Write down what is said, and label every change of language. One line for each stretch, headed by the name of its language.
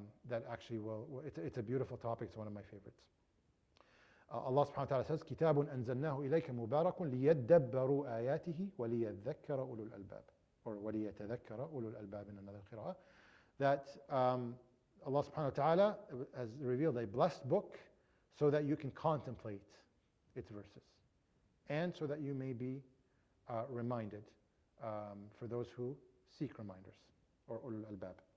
English: That actually it's a beautiful topic. It's one of my favorites.
Arabic: Allah subhanahu wa ta'ala says, كِتَابٌ أَنزَلْنَاهُ إِلَيْكَ مُبَارَكٌ لِيَدَّبَّرُوا آيَاتِهِ وَلِيَذَّكَّرَ أُولُو الْأَلْبَابِ, or وَلِيَتَذَكَّرَ أُولُو الْأَلْبَابِ
English: in another qira'ah. That Allah subhanahu wa ta'ala has revealed a blessed book so that you can contemplate its verses, and so that you may be reminded for those who seek reminders, or ulul albab.